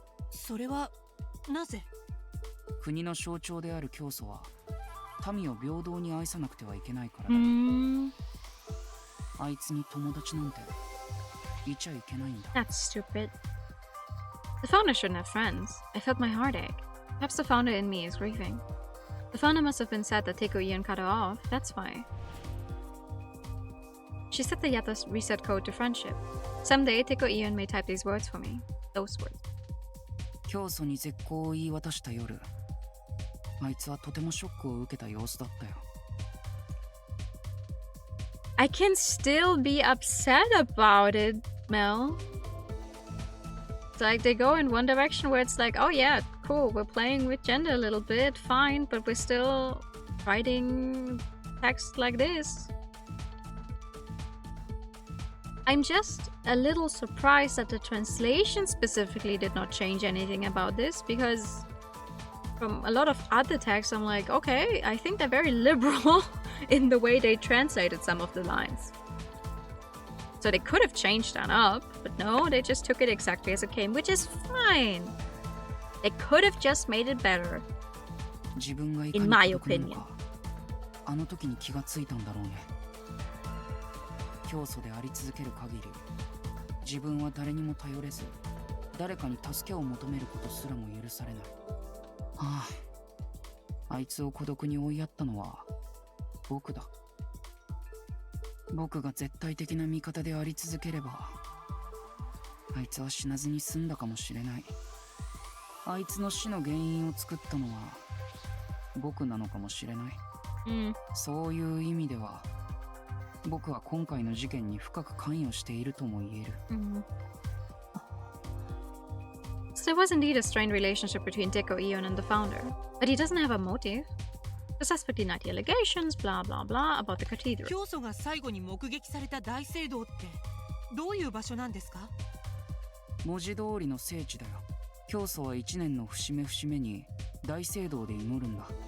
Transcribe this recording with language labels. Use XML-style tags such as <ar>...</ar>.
<ja>それはなぜ？国の象徴である教祖は民を平等に愛さなくてはいけないからだ。あいつに友達なんていちゃいけないんだ。</ja> <en>That's stupid. The founder shouldn't have friends. I felt my heart ache. Perhaps the founder in me is grieving. The founder must have been sad that Teiko Ian cut her off. That's why. She set the Yatta's reset code to friendship. Someday, Teiko Ian may type these words for me. Those words.</en> <ja>教祖に絶交を言い渡した夜、あいつはとてもショックを受けた様子だったよ。</ja> <en>I can still be upset about it, Mel. It's like they go in one direction where it's like, oh yeah, cool, we're playing with gender a little bit, fine, but we're still writing text like this. I'm just a little surprised that the translation specifically did not change anything about this, because from a lot of other texts I'm like, okay, I think they're very liberal in the way they translated some of the lines. So they could have changed that up, but no, they just took it exactly as it came, which is fine. They could have just made it better, in my opinion.</en> <ja>あの時に気がついたんだろうね。教祖であり続ける限り、自分は誰にも頼れず、誰かに助けを求めることすらも許されない。ああ、あいつを孤独に追いやったのは僕だ。僕が絶対的な味方であり続ければ、あいつは死なずに済んだかもしれない。あいつの死の原因を作ったのは僕なのかもしれない。そういう意味では、僕は今回の事件に深く関与しているとも言える。</ja> <en>So there was indeed a strained relationship between Deco Eon and the founder, but he doesn't have a motive. The suspect denied the allegations, blah blah blah, about the cathedral.</en> <ja>教祖が最後に目撃された大聖堂ってどういう場所なんですか？文字通りの聖地だよ。教祖は一年の節目節目に大聖堂で祈るんだ。</ja>